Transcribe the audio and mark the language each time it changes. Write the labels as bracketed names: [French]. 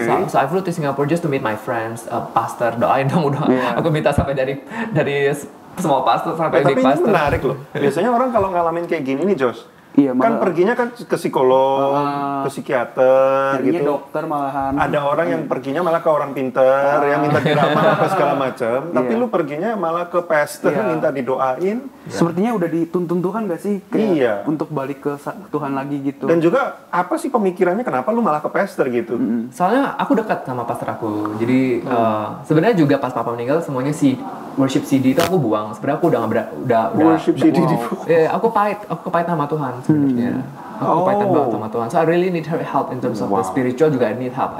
[English] So I flew to Singapore just to meet my friends, pastor, [Indonesian] doain dong udah. Aku minta sampai dari semua pastor sampai [English] big pastor. [Indonesian] Tapi ini menarik loh. Biasanya orang kalau ngalamin kayak gini nih Jos, kan perginya kan ke psikolog, ke psikiater gitu. Dokter malahan. Ada orang yang perginya malah ke orang pinter, yang minta diramal apa segala macam. Tapi lu perginya malah ke pastor, minta didoain. Sepertinya udah dituntun Tuhan gak sih? Kayak untuk balik ke Tuhan lagi gitu. Dan juga apa sih pemikirannya kenapa lu malah ke pastor gitu? Soalnya aku dekat sama pastor aku. Jadi sebenarnya juga pas papa meninggal semuanya worship CD itu aku buang. Sebenarnya aku udah worship CD dibuang. Aku pahit sama Tuhan sebenarnya. Aku pahit banget sama Tuhan. [English] So I really need her help in terms of the spiritual, [Indonesian] juga [English] I need help.